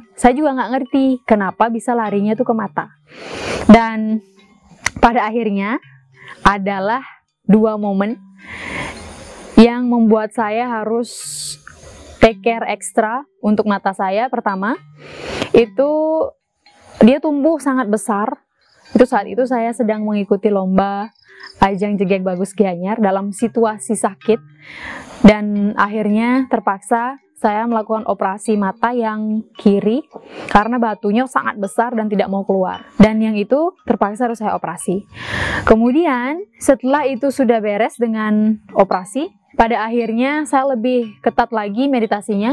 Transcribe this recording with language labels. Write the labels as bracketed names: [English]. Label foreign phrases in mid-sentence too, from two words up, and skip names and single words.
[Indonesian] Saya juga nggak ngerti kenapa bisa larinya tuh ke mata. Dan pada akhirnya adalah dua momen yang membuat saya harus [English] take care [Indonesian] ekstra untuk mata saya. Pertama, itu dia tumbuh sangat besar. Itu saat itu saya sedang mengikuti lomba ajang jegek bagus Gianyar dalam situasi sakit. Dan akhirnya terpaksa saya melakukan operasi mata yang kiri karena batunya sangat besar dan tidak mau keluar. Dan yang itu terpaksa harus saya operasi. Kemudian setelah itu sudah beres dengan operasi, pada akhirnya saya lebih ketat lagi meditasinya.